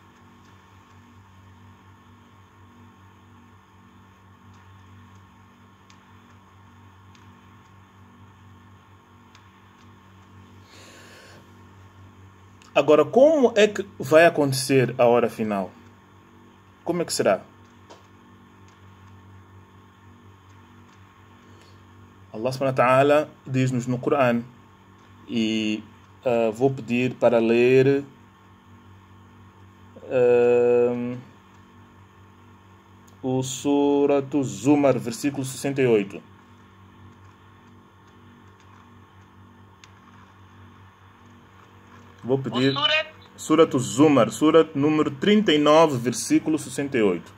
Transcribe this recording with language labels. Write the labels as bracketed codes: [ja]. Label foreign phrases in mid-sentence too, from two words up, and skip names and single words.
[pt] Agora, como é que vai acontecer a hora final? Como é que será? [ar] الله سبحانه وتعالى [pt] diz-nos no Corão, e vou pedir para ler o Surat Zumar, versículo 68. Vou pedir Surat Zumar, Surat número 39, versículo 68.